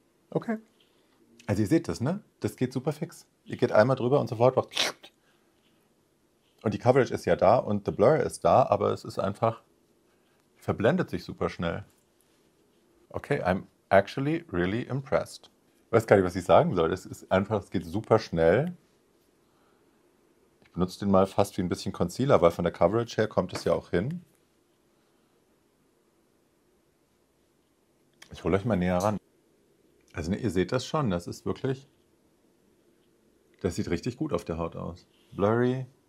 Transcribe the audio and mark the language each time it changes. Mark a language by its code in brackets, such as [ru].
[de] Okay. Also ihr seht das, ne? Das geht super fix. Ihr geht einmal drüber und sofort macht. Und die Coverage ist ja da und the Blur ist da, aber es ist einfach, verblendet sich super schnell. [en] Okay, I'm actually really impressed. [de] Ich weiß gar nicht, was ich sagen soll. Es ist einfach, es geht super schnell. Ich benutze den mal fast wie ein bisschen Concealer, weil von der Coverage her kommt es ja auch hin. Ich hole euch mal näher ran. Also ne, ihr seht das schon, das ist wirklich, das sieht richtig gut auf der Haut aus. Blurry.